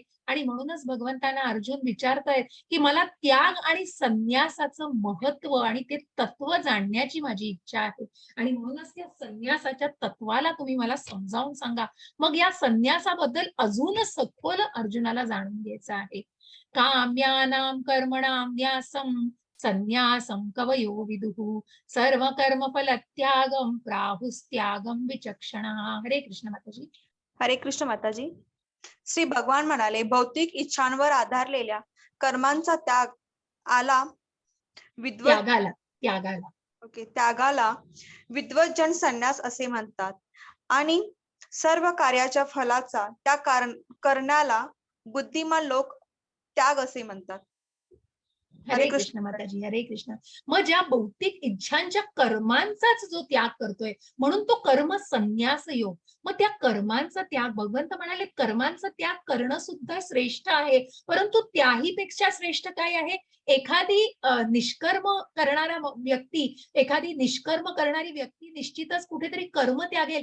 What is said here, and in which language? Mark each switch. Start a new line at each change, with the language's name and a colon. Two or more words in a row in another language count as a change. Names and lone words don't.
Marathi: आणि म्हणूनच भगवंतांना अर्जुन विचारतायत की मला त्याग आणि संन्यासाचं महत्व आणि ते तत्व जाणण्याची माझी इच्छा आहे. आणि म्हणूनच त्या संन्यासाच्या तत्वाला तुम्ही मला समजावून सांगा. मग या संन्यासाबद्दल अजून सखोल अर्जुनाला जाणून घ्यायचं आहे.
Sanskrit: काम्यानां कर्मणां न्यासं संन्यासं कवयो विदुः सर्व कर्म फल त्यागम प्राहुस्त्यागम विचक्षणा.
Marathi: हरे कृष्ण माताजी. हरे कृष्ण माताजी. श्री भगवान म्हणाले, भौतिक इच्छांवर आधारलेल्या कर्मांचा त्याग आला त्यागाला विद्वत जन संन्यास असे म्हणतात, आणि सर्व कार्याच्या फलाचा त्याग करण्याला बुद्धिमान लोक त्याग असे म्हणतात. हरे कृष्ण माताजी. हरे कृष्ण. मग ज्या भौतिक इच्छांच्या कर्मांचाच जो त्याग करतोय, म्हणून तो कर्म संन्यास योग. मग त्या कर्मांचा त्याग, भगवंत म्हणाले कर्मांचा त्याग करणं सुद्धा श्रेष्ठ आहे, परंतु त्याही पेक्षा श्रेष्ठ काय आहे, एखादी निष्कर्म करणारी व्यक्ती निश्चितच कुठेतरी कर्म त्यागेल.